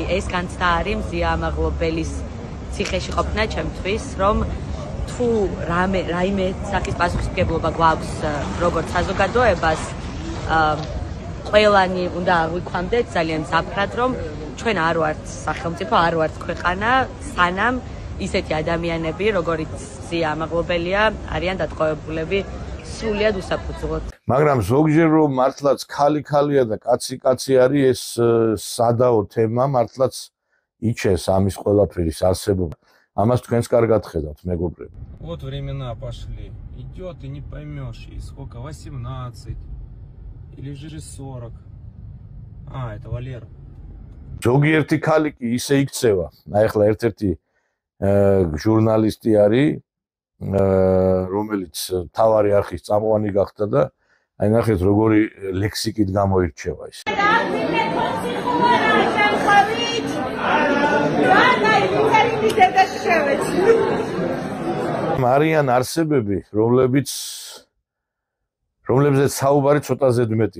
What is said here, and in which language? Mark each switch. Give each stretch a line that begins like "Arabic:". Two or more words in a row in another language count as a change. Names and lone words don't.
Georgian: ეს განცდა არის მზია ამაღლობელის ციხეში ყოფნა ჩემთვის, რომ თუ რაიმე სახის პასუხისმგებლობა გვაქვს როგორც საზოგადოებას, ყველანი უნდა აღვიქვამდეთ ძალიან მზაფრად, რომ ჩვენ არ ვართ სახელმწიფო, არ ვართ ქვეყანა, სანამ ისეთი ადამიანები, როგორიც მზია ამაღლობელია, არიან დატყვევებულები სრულიად უსაფუძვლოდ. მაგრამ ზოგჯერ რომ მართლაც ქალი-ქალია და კაცი-კაცი არის ეს სადაო თემა, მართლაც იჩენს ამის ყველაფერის არსებობა. ამას თქვენს კარგად ხედავთ, მეგობრები.
Russian: Вот времена пошли. Идет и не поймешь, и сколько, 18 или же 40. Это Валера.
Georgian: ზოგიერთი ქალი კი ისე იქცევა. აი ახლა ერთ-ერთი ჟურნალისტი არის, რომელიც თავარი არხის წამყვანი გახდა და აი ნახეთ როგორი ლექსიკით გამოირჩევა ის. არიან არსებები, რომლებზეც საუბარი ცოტა ზედმეტია.